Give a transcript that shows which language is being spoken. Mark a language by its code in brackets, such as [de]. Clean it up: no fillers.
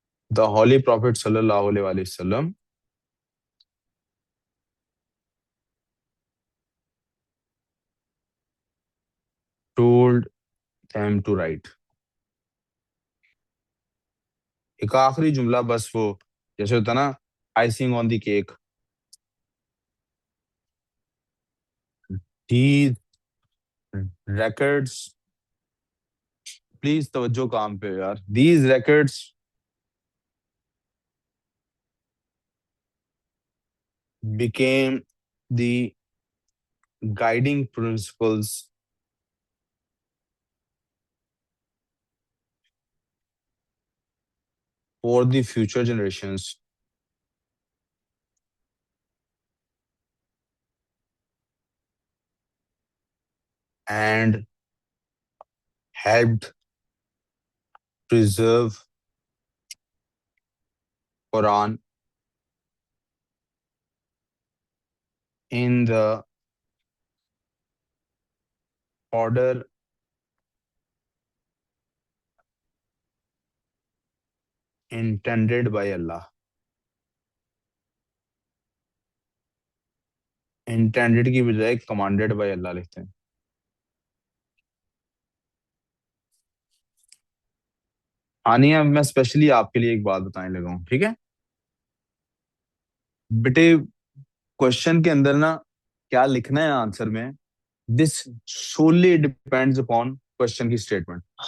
[en] The Holy Prophet sallallahu alaihi wasallam told them to write. [ur] ایک آخری جملہ بس وہ جیسے ہوتا نا [en] Icing on the cake. These records, [ur] please توجہ کام پہ یار. [en] These records became the guiding principles for the future generations and helped preserve Quran in the order intended by Allah. [ur] Intended کی بجائے [en] commanded by Allah [ur] لکھتے ہیں. آنیہ میں especially آپ کے لیے ایک بات بتانے لگا ہوں، ٹھیک ہے بیٹے؟ کوشچن کے اندر نا کیا لکھنا ہے آنسر میں، [en] this solely depends upon [ur] کوشچن کی اسٹیٹمنٹ.